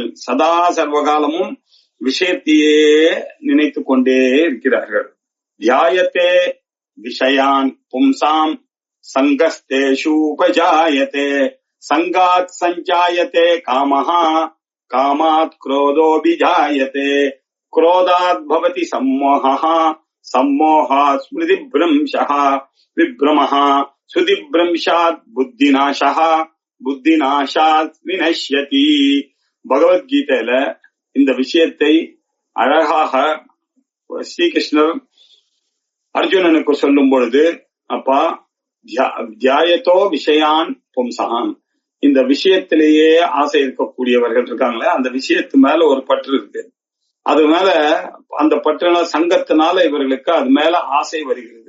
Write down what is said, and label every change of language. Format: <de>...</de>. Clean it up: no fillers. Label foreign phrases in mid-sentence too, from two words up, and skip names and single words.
<ta>சதா சர்வகாலமும் விஷயத்தையே நினைத்து கொண்டே இருக்கிறார்கள்.</ta> <sa>ध्यायते विषयान् पुंसां सङ्गस्तेषु उपजायते सङ्गात् सञ्जायते कामः कामात् क्रोधोऽभिजायते क्रोधात् भवति सम्मोहः सम्मोहात् स्मृतिभ्रंशः विभ्रमः स्मृतिभ्रंशात् बुद्धिनाशः बुद्धिनाशात् विनश्यति.</sa> <ta>பகவத்கீதையில இந்த விஷயத்தை அழகாக ஸ்ரீகிருஷ்ணர் அர்ஜுனனுக்கு சொல்லும் பொழுது, அப்பா</ta> <sa>ध्यायतो विषयान् पुंसाम्,</sa> <ta>இந்த விஷயத்திலேயே ஆசை இருக்கக்கூடியவர்கள் இருக்காங்களே, அந்த விஷயத்து மேல ஒரு பற்று இருக்கு, அது மேல அந்த பற்றுனால சங்கத்தினால இவர்களுக்கு அது மேல ஆசை வருகிறது.</ta>